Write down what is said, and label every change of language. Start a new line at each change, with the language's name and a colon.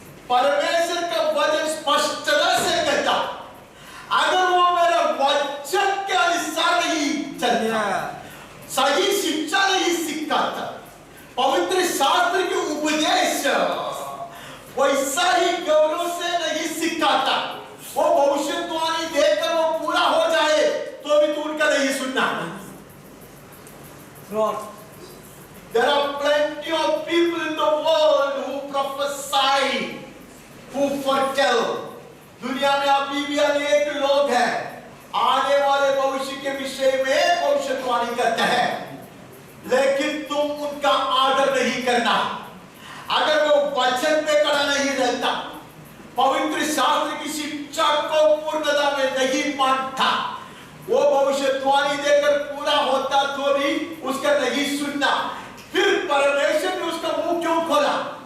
Hindi: परमेश्वर का वचन स्पष्टता से कहता, अगर वो मेरे वचन के अनुसार नहीं चलता, सही शिक्षा नहीं सिखाता, पवित्र शास्त्र के उपदेश वैसा ही गौरव से नहीं सिखाता, वो भविष्यवाणी देकर वो पूरा हो जाए तो भी तू उनका नहीं सुनना।
English: There are plenty of people in the world who prophesy, who foretell।
Hindi: दुनिया में अभी भी अनेक लोग हैं आने वाले भविष्य के विषय में भविष्यवाणी करते हैं, लेकिन तुम उनका आदर नहीं करना। अगर वो वचन पे खड़ा नहीं रहता, पवित्र शास्त्र की शिक्षा को पूर्णता में नहीं मानता, वो भविष्यवाणी देकर पूरा होता तो भी उसका नहीं सुनना, फिर परमेश्वर ने उसका मुंह क्यों खोला?